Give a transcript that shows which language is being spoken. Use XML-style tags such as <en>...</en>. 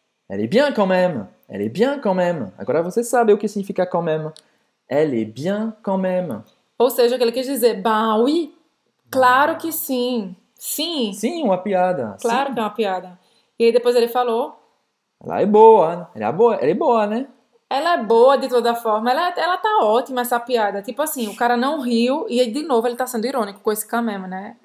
<fr>Elle est bien quand même. Elle est bien quand même.</fr> <pt>Agora você sabe o que significa quand même.</pt> <fr>Elle est bien quand même.</fr> <pt>Ou seja, o que ele quis dizer,</pt> <fr>bah oui,</fr> <pt>claro que sim. Sim, Sim, uma piada. claro Sim. que é uma piada. E aí depois ele falou, Ela é boa. Ela é boa, né? ela é boa de toda forma, ela tá ótima essa piada. Tipo assim, o cara não riu e aí de novo ele tá sendo irônico com esse camema, né?</pt>